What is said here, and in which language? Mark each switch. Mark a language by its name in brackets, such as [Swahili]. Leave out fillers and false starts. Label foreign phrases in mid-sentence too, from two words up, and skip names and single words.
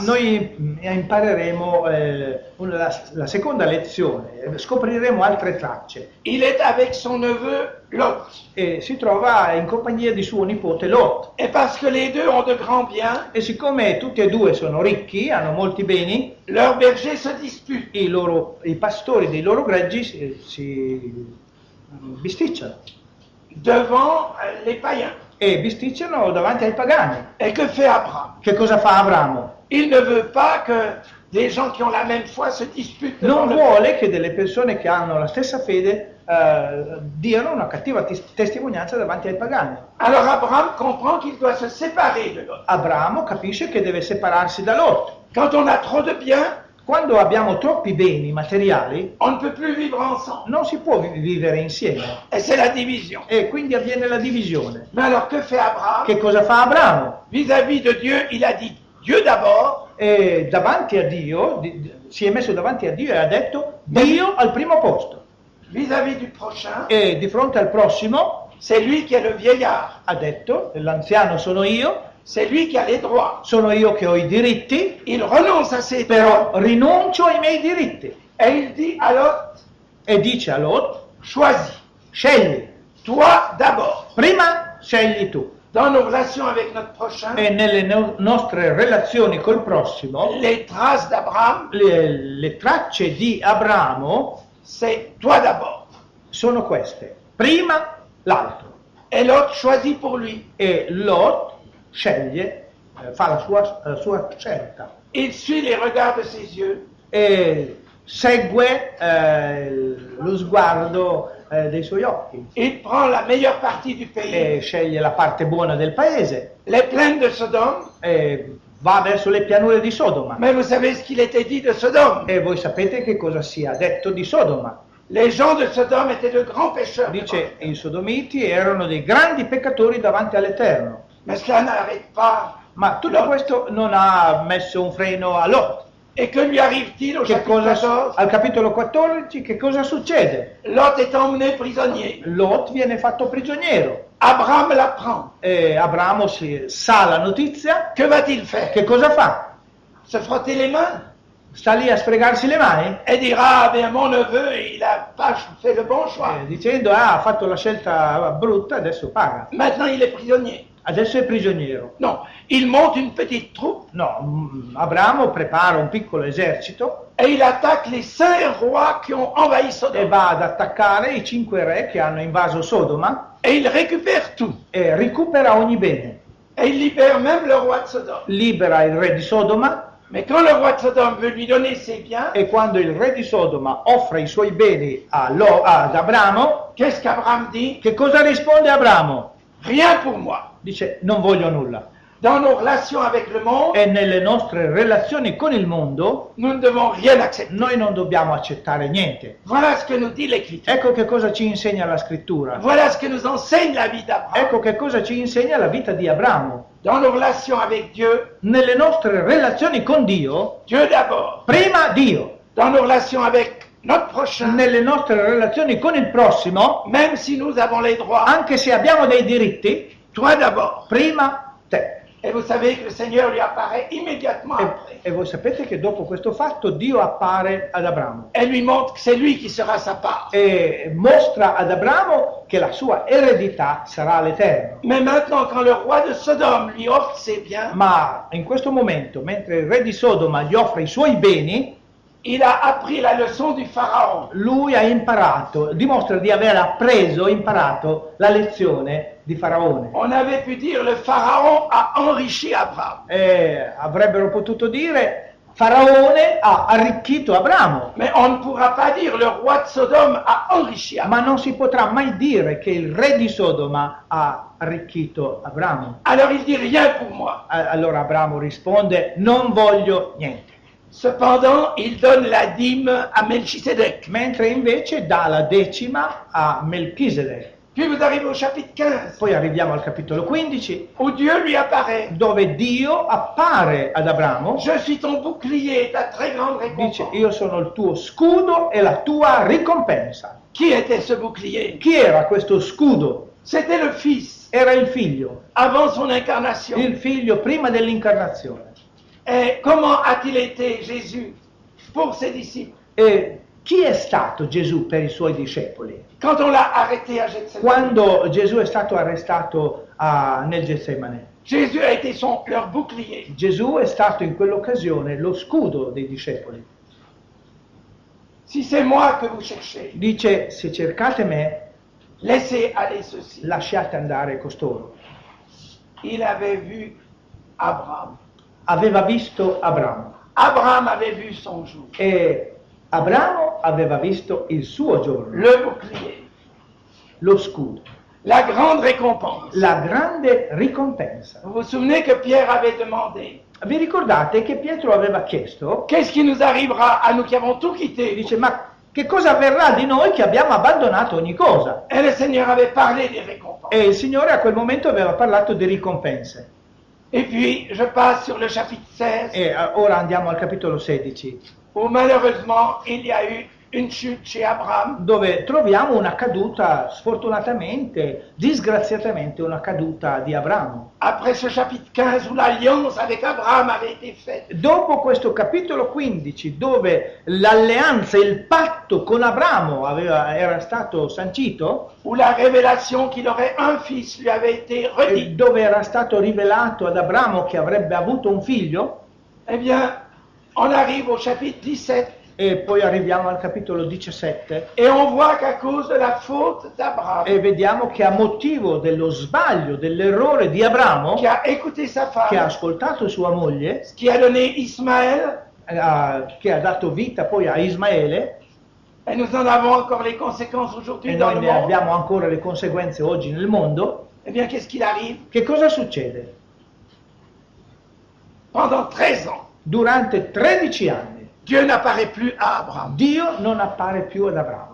[Italian] noi impareremo la seconda lezione, scopriremo altre tracce. [French] Il est avec son neveu Lot. [Italian] E si trova in compagnia di suo nipote Lot. [French] Et parce que les deux ont de grands biens, [Italian] E siccome tutti e due sono ricchi, hanno molti beni, [French] leurs bergers se disputent. [Italian] i pastori dei loro greggi si bisticciano. [French] Devant les païens. [Italian] E bisticciano davanti ai pagani. [French] Et que fait Abraham? [Italian] Che cosa fa Abramo? [French] Il ne veut pas que des gens qui ont la même foi se disputent devant [Italian] Non [French] le [Italian] vuole che delle persone che hanno la stessa fede diano una cattiva testimonianza davanti ai pagani. [French] Alors Abraham comprend qu'il doit se séparer de Lot. [Italian] Abramo capisce che deve separarsi da Lot. [French] Quand on a trop de biens, [Italian] Quando abbiamo troppi beni materiali, [French] on ne peut plus vivre ensemble. [Italian] non si può vivere insieme [French] Et c'est la division. [Italian] e quindi avviene la divisione. [French] Mais alors que fait Abraham? [Italian] Che cosa fa Abramo? [French] Vis-à-vis de Dieu, il a dit Dieu d'abord, [Italian] E davanti a Dio, si è messo davanti a Dio e ha detto Dio al primo posto. [French] vis-à-vis du prochain, [Italian] E di fronte al prossimo [French] c'est lui qui est le vieillard, [Italian] ha detto, l'anziano sono io [French] c'est lui qui a les droits. [Italian] che ho i diritti, [French] Il renonce à ses [Italian] però [French] droits [Italian] rinuncio ai miei diritti. [French] et il dit à Lot, [Italian] E dice a Lot, [French] choisis, [Italian] scegli, [French] toi d'abord. [Italian] prima scegli tu. [French] Dans nos relations avec notre prochain, [Italian] E nelle nostre relazioni col prossimo, [French] les traces d'Abraham, [Italian] le tracce di Abramo [French] c'est toi d'abord. [Italian] sono queste. Prima l'altro. [French] Et Lot choisit pour lui. [Italian] E Lot sceglie, fa la sua scelta. [French] Il suit les regards de ses yeux. [Italian] E segue lo sguardo dei suoi occhi. [French] Il prend la meilleure partie du pays. [Italian] E sceglie la parte buona del paese. [French] Les plaines de Sodome. [Italian] E va verso le pianure di Sodoma. [French] Mais vous savez ce qu'il était dit de Sodome. [Italian] E voi sapete che cosa sia detto di Sodoma. [French] Les gens de Sodome étaient de grands pécheurs. [Italian] Dice, i sodomiti erano dei grandi peccatori davanti all'Eterno. [French] Mais cela n'arrête pas. [Italian] Ma tutto questo non ha messo un freno a Lot. [French] Et que lui arrive-t-il au [Italian] Che [French] chapitre [Italian] cosa, [French] 14? [Italian] al capitolo 14 che cosa succede? [French] Lot est emmené prisonnier. [Italian] Lot viene fatto prigioniero [French] Abraham l'apprend. [Italian] E Abramo sa la notizia. [French] Que va-t-il faire? [Italian] Che cosa fa? [French] Se frotter les mains [Italian] Sta lì a sfregarsi le mani? [French] et dire ah bien mon neveu il a pas fait le bon choix. [Italian] Dicendo ha fatto la scelta brutta, adesso paga. [French] Maintenant il est prisonnier. [Italian] Adesso è prigioniero. [French] Non, il monte une petite troupe [Italian] No, Abramo prepara un piccolo esercito [French] et il attaque les 5 rois qui ont envahi [Italian] e [French] Sodome. [Italian] va ad attaccare i 5 re che hanno invaso Sodoma [French] Et il récupère tout. [Italian] e recupera ogni bene. [French] Et il libère même le roi de Sodome. [Italian] Libera il re di Sodoma [French] Mais quand le roi de Sodome veut lui donner ses biens, [Italian] e quando il re di Sodoma offre i suoi beni ad Abramo, [French] qu'est-ce qu'Abraham dit? [Italian] che cosa risponde Abramo? [French] Rien pour moi. [Italian] Dice non voglio nulla. [French] Dans nos relations avec le monde, [Italian] E nelle nostre relazioni con il mondo [French] nous ne devons rien accepter. [Italian] noi non dobbiamo accettare niente. [French] Voilà ce que nous dit l'Écriture. [Italian] Ecco che cosa ci insegna la scrittura. [French] Voilà ce que nous enseigne la vie d'Abraham. [Italian] Ecco che cosa ci insegna la vita di Abramo. [French] Dans nos relations avec Dieu, [Italian] Nelle nostre relazioni con Dio, [French] Dieu d'abord. [Italian] prima Dio. [French] Dans nos relations avec notre prochain, [Italian] Nelle nostre relazioni con il prossimo, [French] même si nous avons les droits, [Italian] anche se abbiamo dei diritti, [French] toi d'abord. [Italian] prima te. [French] Et vous savez que le Seigneur lui apparaît immédiatement après. [Italian] E voi sapete che dopo questo fatto Dio appare ad Abramo [French] Et lui montre que c'est lui qui sera sa part. [Italian] e mostra ad Abramo che la sua eredità sarà l'Eterno. [French] Mais maintenant, quand le roi de Sodome lui offre ses biens, [Italian] Ma in questo momento, mentre il re di Sodoma gli offre i suoi beni, [French] il a appris la leçon du Pharaon. [Italian] lui ha imparato, dimostra di aver imparato la lezione di Faraone. [French] On avait pu dire le Pharaon a enrichi Abraham. [Italian] Avrebbero potuto dire Faraone ha arricchito Abramo, [French] Mais on ne pourra pas dire le roi de Sodome a enrichi Abraham. [Italian] ma non si potrà mai dire che il re di Sodoma ha arricchito Abramo. [French] Alors il dit rien pour moi. [Italian] Allora Abramo risponde non voglio niente, [French] Cependant, il donne la dîme à Melchisedec. [Italian] mentre invece dà la decima a Melchisedec. [French] Puis vous arrivez au chapitre 15, [Italian] Poi arriviamo al capitolo 15 [French] où Dieu lui apparaît. [Italian] dove Dio appare ad Abramo, [French] Je suis ton bouclier et ta très grande [Italian] dice [French] récompense. [Italian] io sono il tuo scudo e la tua ricompensa. [French] Qui était ce bouclier? [Italian] Chi era questo scudo? [French] C'était le Fils, [Italian] Era il figlio, [French] avant son incarnation. [Italian] il figlio prima dell'incarnazione. [French] Et comment a-t-il été Jésus pour ses disciples? [Italian] E chi è stato Gesù per i suoi discepoli? [French] Quand on l'a arrêté à Gethsemane, [Italian] Quando Gesù è stato arrestato nel Getsemane, [French] Jésus a été leur bouclier. [Italian] Gesù è stato in quell'occasione lo scudo dei discepoli. [French] Si c'est moi que vous cherchez, [Italian] Dice, se cercate me, [French] laissez aller ceci. [Italian] lasciate andare costoro. [French] Il avait vu Abraham. [Italian] Aveva visto Abramo [French] Abraham avait vu son jour. [Italian] e Abramo aveva visto il suo giorno, [French] Le bouclier, [Italian] lo scudo, [French] la grande récompense. [Italian] la grande ricompensa. [French] Vous vous souvenez que Pierre avait demandé, [Italian] Vi ricordate che Pietro aveva chiesto, [French] qu'est-ce qui nous arrivera à nous qui avons tout quitté? [Italian] dice, ma che cosa avverrà di noi che abbiamo abbandonato ogni cosa? [French] Et le Seigneur avait parlé des récompenses. [Italian] E il Signore a quel momento aveva parlato di ricompense. [French] Et puis, je passe sur le chapitre 16, [Italian] E ora andiamo al capitolo 16, [French] où malheureusement, il y a eu une chute chez Abraham. [Italian] dove troviamo una caduta, sfortunatamente, disgraziatamente, una caduta di Abramo. [French] Après ce chapitre 15, où l'alliance avec Abraham avait été faite. [Italian] Dopo questo capitolo 15, dove l'alleanza, il patto con Abramo era stato sancito, [French] Où la révélation qu'il aurait un fils lui avait été [Italian] e [French] redite. [Italian] dove era stato rivelato ad Abramo che avrebbe avuto un figlio, [French] Eh bien, on arrive au chapitre 17 [Italian] e poi arriviamo al capitolo 17 [French] et on voit qu'à cause de la faute d'Abraham, [Italian] e vediamo che a motivo dello sbaglio, dell'errore di Abramo, [French] qui a écouté sa [Italian] che ha [French] femme, [Italian] ascoltato sua moglie, [French] qui a donné Ismaël, [Italian] che ha dato vita poi a Ismaele, [French] et nous en avons encore les conséquences aujourd'hui [Italian] e [French] dans [Italian] noi [French] le [Italian] ne [French] monde, [Italian] abbiamo ancora le conseguenze oggi nel mondo, [French] eh bien, qu'est-ce qu'il arrive? [Italian] che cosa succede? [French] Pendant 13 ans, [Italian] Durante 13 anni [French] Dieu n'apparaît plus à Abraham. [Italian] Dio non appare più ad Abramo.